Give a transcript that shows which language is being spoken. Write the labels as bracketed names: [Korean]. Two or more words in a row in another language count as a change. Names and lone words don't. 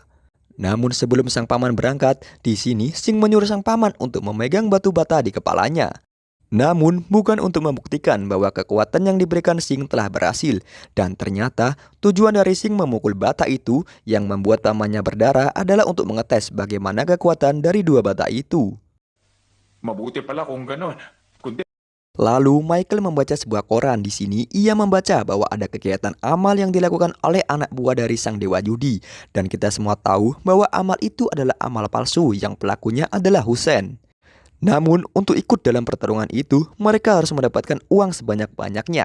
[Indonesian] Namun sebelum sang paman berangkat, di sini Sing menyuruh sang paman untuk memegang batu bata di kepalanya. Namun bukan untuk membuktikan bahwa kekuatan yang diberikan Sing telah berhasil. Dan ternyata tujuan dari Sing memukul bata itu yang membuat pamannya berdarah adalah untuk mengetes bagaimana kekuatan dari dua bata itu. [Filipino] mabuti pala kung ganon. Kundi [Indonesian] Lalu Michael membaca sebuah koran. Di sini ia membaca bahwa ada kegiatan amal yang dilakukan oleh anak buah dari sang dewa judi. Dan kita semua tahu bahwa amal itu adalah amal palsu yang pelakunya adalah Hussein. Namun untuk ikut dalam pertarungan itu, mereka harus mendapatkan uang sebanyak-banyaknya.